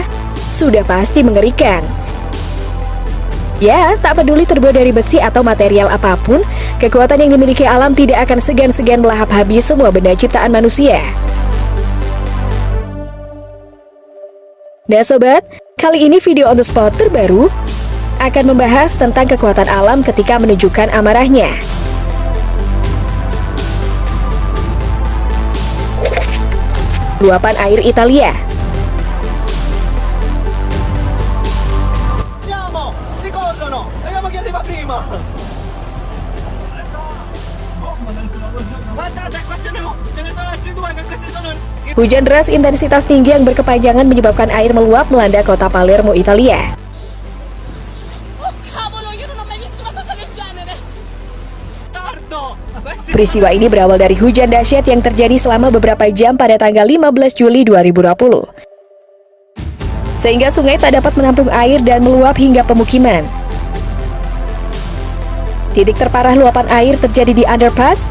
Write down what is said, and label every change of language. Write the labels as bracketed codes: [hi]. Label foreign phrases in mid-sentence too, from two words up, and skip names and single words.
[id] Sudah pasti mengerikan. Ya, tak peduli terbuat dari besi atau material apapun, kekuatan yang dimiliki alam tidak akan segan-segan melahap habis semua benda ciptaan manusia. Nah sobat, kali ini video [en] on the spot [id] terbaru akan membahas tentang kekuatan alam ketika menunjukkan amarahnya. Luapan air Italia. [it] Vediamo chi arriva prima! Guardate, qua ce ne sono altri due, che questi sono i... [id] Hujan deras intensitas tinggi yang berkepanjangan menyebabkan air meluap melanda kota Palermo, Italia. [it] Oh cavolo, io non ho mai visto una cosa del genere. [id] Peristiwa ini berawal dari hujan dahsyat yang terjadi selama beberapa jam pada tanggal 15 Juli 2020. Sehingga sungai tak dapat menampung air dan meluap hingga pemukiman. Titik terparah luapan air terjadi di underpass.